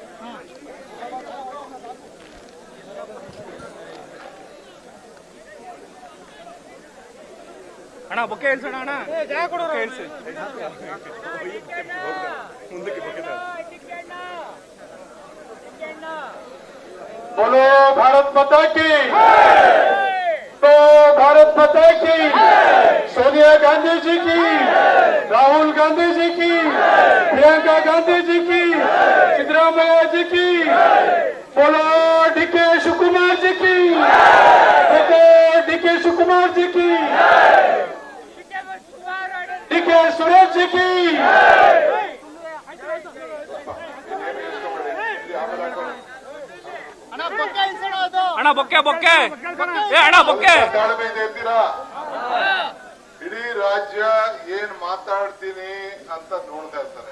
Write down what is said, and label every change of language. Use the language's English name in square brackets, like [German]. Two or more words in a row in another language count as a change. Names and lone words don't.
[Kannada] ಅಣ್ಣ ಬೊಕ್ಕೆ ಹೇಳ್ಸೋಣ ಅಣ್ಣ, ಹೇಳ್ಸಿ [Hindi] बोलो भारत माता की, तो भारत माता की, सोनिया गांधी जी की, राहुल गांधी जी की, प्रियंका गांधी जी की, सिद्धरामैया जी की, बोलो डी के शिवकुमार जी की, डी के शिवकुमार जी की, डी के सुरेश जी की. [Kannada] ಅಣ್ಣ ಬೊಕ್ಕೆ ಬೊಕ್ಕೆ ಅಣ್ಣ ಬೊಕ್ಕೆ ತಾಳ್ಮೆಯಿಂದ ಇರ್ತೀರಾ? ಇಡೀ ರಾಜ್ಯ ಏನ್ ಮಾತಾಡ್ತೀನಿ ಅಂತ ನೋಡ್ತಾ ಇರ್ತಾರೆ.